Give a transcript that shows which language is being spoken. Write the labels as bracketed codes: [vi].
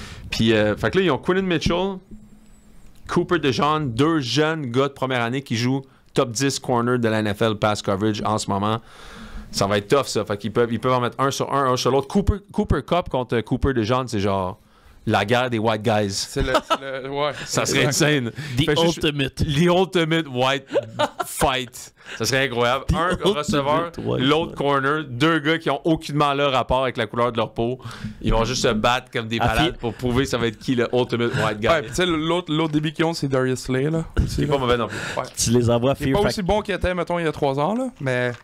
[fr] Puis, fait que là, ils ont Quinlan Mitchell, Cooper DeJean, 2 jeunes gars de première année qui jouent top 10 corner de la NFL pass coverage en ce moment. Ça va être tough, ça. Fait qu'ils peuvent en mettre un sur l'autre. Cooper Kupp contre Cooper DeJean, c'est genre la guerre des white guys. Ouais. Ça serait insane. [en] The ultimate white fight. [fr] Ça serait incroyable. Un receveur, l'autre corner, 2 gars qui ont aucunement leur rapport avec la couleur de leur peau. Ils vont juste se battre comme des malades pour prouver ça va être qui le ultimate white guy. Ouais, tu sais, l'autre début qu'ils ont, c'est Darius Slay, là. C'est pas mauvais non plus. Ouais. Tu les envoies à Fear Factor. C'est pas aussi bon qu'il était, mettons, il y a 3 ans, là, mais...